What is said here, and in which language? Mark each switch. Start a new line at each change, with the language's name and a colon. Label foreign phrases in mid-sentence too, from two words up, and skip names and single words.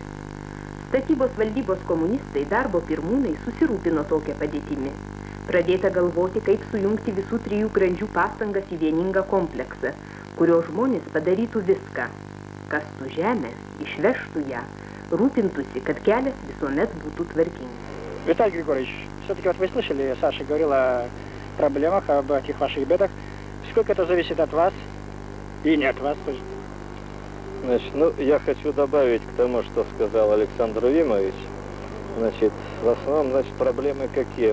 Lithuanian: Statybos valdybos komunistai darbo pirmūnai susirūpino tokią padėtimi. Pradėta galvoti, kaip sujungti visų 3 grandžių pastangas į vieningą kompleksą, kurio žmonės padarytų viską. Kastų žemę, išvežtų ją, rūpintųsi, kad kelias visuomet būtų tvarkingas.
Russian: Виталий Григорьевич, все-таки вот вы слышали, Саша говорила о проблемах, об этих ваших бедах. Сколько это зависит от вас и не от вас тоже? Значит, ну, я хочу добавить к тому, что сказал Александр Вимович. Значит, в основном, значит, проблемы какие?